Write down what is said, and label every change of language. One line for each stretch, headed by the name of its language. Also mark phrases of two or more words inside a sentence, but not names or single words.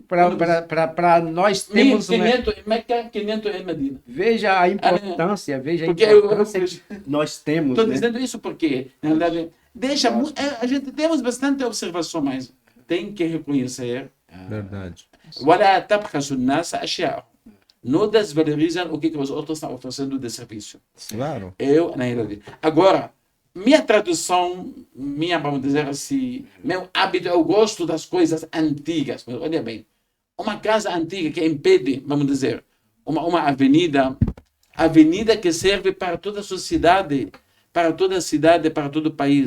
Portuguese: Para nós temos 1.500 em Meca, 500 em Medina. Veja a importância, nós temos. Estou dizendo isso porque, na verdade, a gente temos bastante observação, mas tem que reconhecer. Verdade.
Arabic: ولا تبخسوا الناس أشياءهم.
Portuguese: Não desvalorizam o que os outros estão oferecendo de serviço. Claro. Na realidade. Agora, minha tradução, vamos dizer assim, meu hábito, eu gosto das coisas antigas. Mas olha bem, uma casa antiga que impede, vamos dizer, uma avenida que serve para toda a sociedade, para toda a cidade, para todo o país.